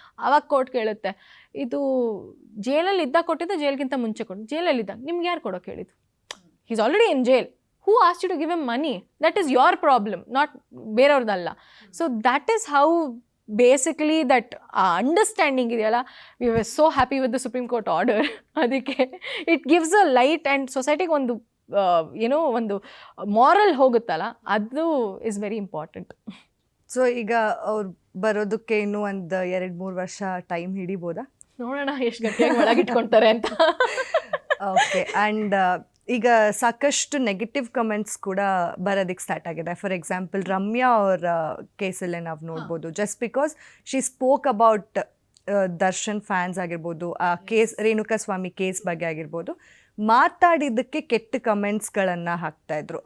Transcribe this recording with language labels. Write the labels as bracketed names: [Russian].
[Kannada] ಆವಾಗ ಕೋರ್ಟ್ ಕೇಳುತ್ತೆ, ಇದು ಜೈಲಲ್ಲಿ ಇದ್ದಾಗ ಕೊಟ್ಟಿದ್ದು ಜೈಲ್ಗಿಂತ ಮುಂಚೆ ಕೊಟ್ಟು, ಜೈಲಲ್ಲಿದ್ದಾಗ ನಿಮ್ಗೆ ಯಾರು ಕೊಡೋಕೆ ಹೇಳಿದ್ದು? [English] He is already in jail. Who asked you to give him money? That is your problem, not [Kannada] ಬೇರೆಯವ್ರದ್ದಲ್ಲ. [English] So that is how basically that understanding [Kannada] ಇದೆಯಲ್ಲ, [English] we were so happy with the Supreme Court order. [Kannada] ಅದಕ್ಕೆ [English] it gives a light and societyಗೆ [Kannada] ಒಂದು ಏನೋ ಒಂದು moral ಹೋಗುತ್ತಲ್ಲ, ಅದು [English] is very important. [Kannada] So ಈಗ ಅವ್ರು ಬರೋದಕ್ಕೆ ಇನ್ನೂ ಒಂದು 2-3 ವರ್ಷ ಟೈಮ್ ಹಿಡಿಬೋದಾ? ನೋಡೋಣ ಎಷ್ಟು ಗಟ್ಟಿಯಾಗಿ ಒಳಗಿಟ್ಕೊಳ್ತಾರೆ ಅಂತ. ಓಕೆ. ಆ್ಯಂಡ್ ಈಗ ಸಾಕಷ್ಟು ನೆಗೆಟಿವ್ ಕಮೆಂಟ್ಸ್ ಕೂಡ ಬರೋದಕ್ಕೆ ಸ್ಟಾರ್ಟ್ ಆಗಿದೆ. ಫಾರ್ ಎಕ್ಸಾಂಪಲ್ ರಮ್ಯಾ ಅವರ ಕೇಸಲ್ಲೇ ನಾವು ನೋಡ್ಬೋದು, [English] just because she spoke about [Kannada] Darshan fans ಆಗಿರ್ಬೋದು, ಆ ಕೇಸ್ ರೇಣುಕಾಸ್ವಾಮಿ ಕೇಸ್ ಬಗ್ಗೆ ಆಗಿರ್ಬೋದು, ಮಾತಾಡಿದ್ದಕ್ಕೆ ಕೆಟ್ಟ ಕಮೆಂಟ್ಸ್ಗಳನ್ನು ಹಾಕ್ತಾಯಿದ್ರು.